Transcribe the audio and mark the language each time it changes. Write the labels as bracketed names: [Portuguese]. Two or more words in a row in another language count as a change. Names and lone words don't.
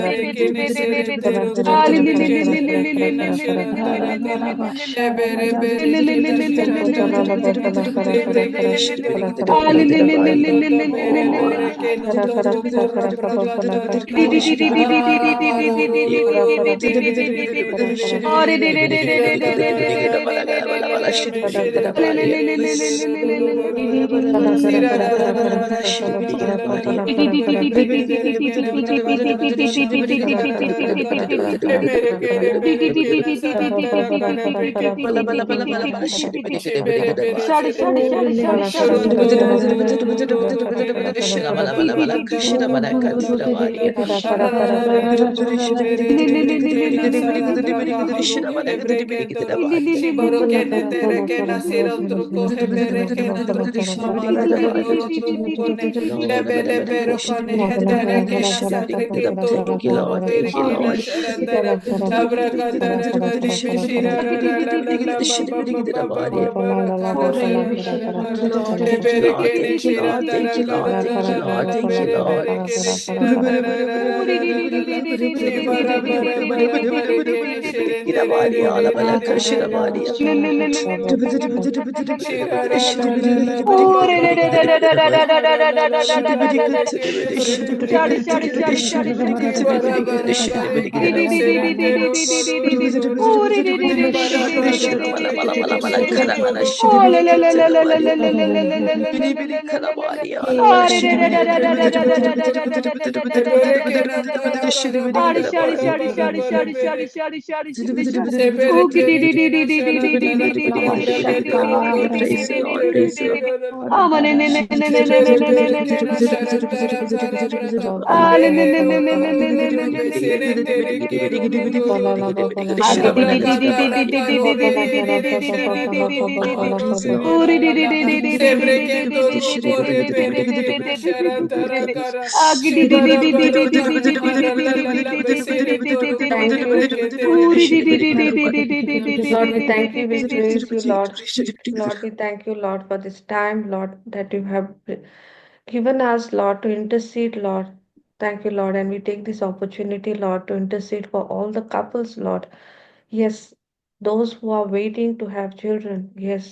[English] kene sere tero kara koto kara kene kara kara reke kara na kara kara shara kara. tara kara lebere bere kena shara tara Kotala kara kara kara kara lebre kara kene kere kara kara koto kara to kara to kara. to to bere bere keno Kara to kara to kara kora kara kara kara prakata kara ta shara kara ro ro ro kara ro kara ro bere bere bere kara bere kara bere kara bere kara. shira kara ra ra ra ra ra ra ra ra me Kara shere kara te kara. re re re re ro ro ro ro ro ro Kara kara sira kara ra ra kara ra kara ra ra kara ra kara ra kara ra ra ra kotala ra kara ra kara bere kara. bere bere kene prakata ta ta ta ta ta Kara ta kara ta ta kara ta kara kara le kara bere kara kara. kere bere kena sara Kara tara kara kara kara breke kara to kara to to kara to to kara to kara kara she kara bere kara. bere sere te Kara kara shoro kara to kara ro ro kara ro ro ro ro ro kara bere kara bere kara kena kara ta kara. ta ta ta ta ta ta ta Kara kara shara ra kara ra kara ra kara. ra ra ra bere bere kena sara draga haru hebre kendoro shiboro Kara kene kara tere kara kara kena kara sira kara truko kara hebere kara kena kara truko kara kara. mamara kandoro truko kone lebele pero kone Kara kara hetere kara kara kena kara satre kara kara kento kara kara ruko kara bere kara. kena shara tere Kara kara abra kara katara kara kane kara kara kara. mishira ra ra ra ra ra ba ba ba ba ba ba ba Kara ra kara kana kara shara kara tara kara tara kara kara. lebere kene shira tara kara Kara ra kara ra ra kara ra kara bere kara bere kara kene kara kara shira kara. tara ra ra ra ra ra ra shibara bara bara bara kene shirende re re re re re re ro ro ro ro ro ro ro ro ro ro shira ra la la la ba ba ba ba ra ra ra ra ra la la la la bere kene shirende re re shibara bara bare kene shirende ro ro ro ro ro ro shibara bara bare kene shirende ro ro ro ro ro ro ro ro ro lebere kena tara kara bara bara bara bara bere sebere kere kena shara tara kara brakete ro kone sirende re re ra ra lebere bere kena shara tara kara brakata kene ro ro ro ro ro be serende re ke ro ro ro ro ro ro abrakata ra karo bere kene shara to to to to to to ro ra ra ra sebre kento ro ko he bere kene shara tara kara shibara bara kara bara la la la be serendo ro ko he brekete re re re re re Lord, we thank you, we praise you, Lord. Lord, we thank you, Lord, for this time, Lord, that you have given us, Lord, to intercede, Lord. Thank you, Lord, and we take this opportunity, Lord, to intercede for all the couples, Lord. Yes, those who are waiting to have children, yes.